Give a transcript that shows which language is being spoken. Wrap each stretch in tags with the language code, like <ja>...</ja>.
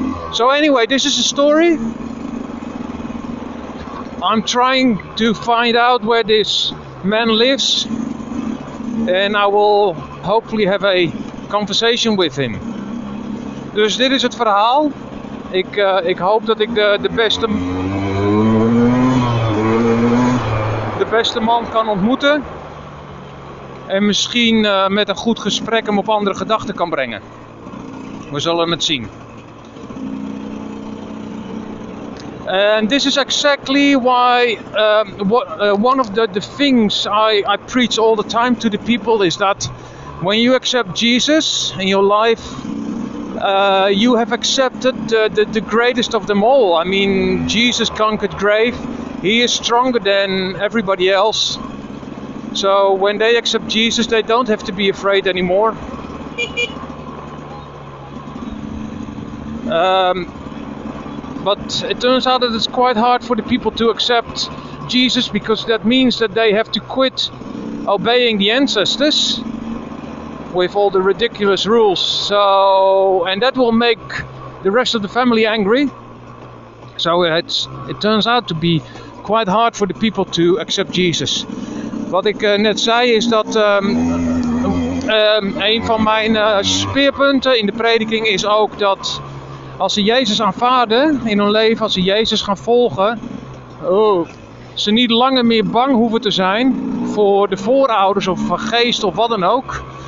<en>So anyway, this is a story. I'm trying to find out where this man lives, and I will hopefully have a conversation with him.</en> <nl>Dus dit is het verhaal. Ik hoop dat ik de beste man kan ontmoeten. En misschien met een goed gesprek hem op andere gedachten kan brengen. We zullen het zien.</nl> <en>And this is exactly why one of the things I preach all the time to the people is that when you accept Jesus in your life, you have accepted the greatest of them all. I mean, Jesus conquered grave. He is stronger than everybody else. So when they accept Jesus, they don't have to be afraid anymore. But it turns out that it's quite hard for the people to accept Jesus, because that means that they have to quit obeying the ancestors with all the ridiculous rules. So, and that will make the rest of the family angry. So it turns out to be quite hard for the people to accept Jesus.</en> <nl>Wat ik net zei is dat een van mijn speerpunten in de prediking is ook dat als ze Jezus aanvaarden in hun leven, als ze Jezus gaan volgen, ze niet langer meer bang hoeven te zijn voor de voorouders of van geest of wat dan ook.</nl>